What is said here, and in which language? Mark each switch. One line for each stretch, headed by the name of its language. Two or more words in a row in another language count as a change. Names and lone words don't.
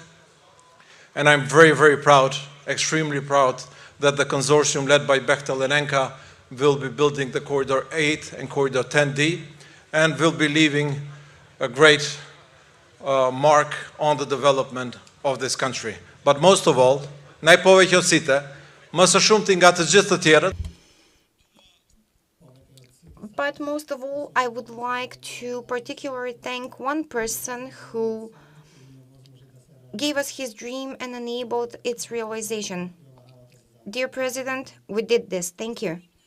English: And I'm very, very proud, extremely proud, that the consortium led by Bechtel and Enka will be building the Corridor 8 and Corridor 10D, and will be leaving a great mark on the development of this country. But most of all,
Macedonian: најповеќе од сите,
Albanian: më së shumti nga të gjithë të tjerët.
English: But most of all, I would like to particularly thank one person who gave us his dream and enabled its realization. Dear President, we did this. Thank you.